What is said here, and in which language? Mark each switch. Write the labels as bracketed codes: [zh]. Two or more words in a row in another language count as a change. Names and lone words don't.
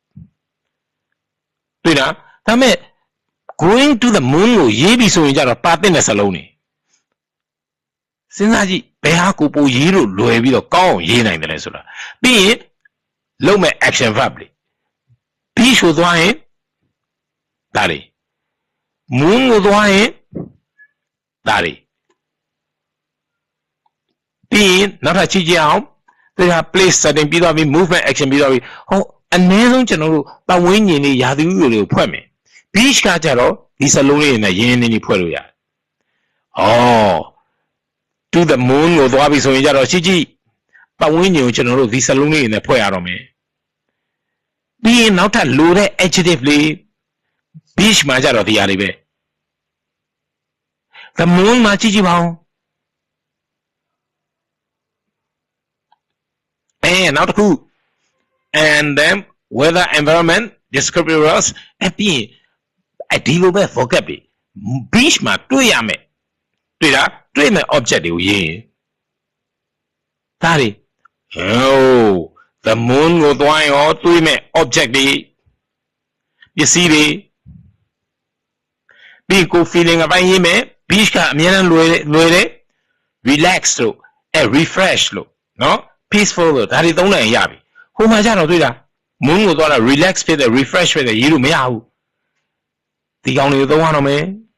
[my] တွေ့လားဒါမဲ့ [en] going to the moon [my] ကိုရေးပြီဆိုရင်ကြတော့ပါတဲ့တဲ့စလုံးတွေစဉ်းစားကြည့်ဘယ်ဟာကိုပိုရေးလို့လွယ်ပြီးတော့ကောင်းအောင်ရေးနိုင်တယ်လဲဆိုတာပြီးရင်လုပ်မဲ့ [en] action verb [my] တွေ beach ကိုသွားရင်ဒါတွေ moon ကိုသွားရင်ဒါတွေ ပြီးရင်နောက်ထပ်ကြည့်ကြအောင်ဒါက [en] place setting [my] ပြီးသွားပြီ [en] movement action [my] ပြီးသွားပြီဟောအနည်းဆုံးကျွန်တော်တို့ပတ်ဝန်းကျင်လေးရာသီဥတုတွေကိုဖွဲ့မယ် beach ကကြတော့ဒီစလုံးလေးနဲ့ရင်းရင်းနေဖွဲ့လို့ရတယ်ဟော [en] to the moon [my] ကိုသွားပြီဆိုရင်ကြတော့ကြည့်ပတ်ဝန်းကျင်ကိုကျွန်တော်တို့ဒီစလုံးလေးနဲ့ဖွဲ့ရတော့မယ်ပြီးရင်နောက်ထပ်လိုတဲ့ adjective လေး beach မှာကြတော့ဒီဟာတွေပဲ [en] the moon [my] မှာကြည့်ပါဦးနောက်တစ်ခု [en] and then weather environment descriptors [my] အပြင်ဒီလိုပဲ vocab တွေ beach မှာတွေ့ရမယ်တွေ့မဲ့ object တွေကိုရေးရင်ဒါတွေ [en] the moon [my] ကိုသွားရင်ရောတွေ့မဲ့ object တွေပစ္စည်းတွေ ပြီးကို feeling အပိုင်းရေးမယ် beach ကအများနဲ့လွယ်တယ် relax လို့refresh လို့နော် peaceful လို့ဒါတွေသုံးနိုင်ရပြီဟိုမှာကျတော့တွေ့လား moon ကိုသွားတာ relax ဖြစ်တယ် refresh ဖြစ်တယ်ရေးလို့မရဘူးဒီကောင်တွေကိုသုံးရတော့မယ်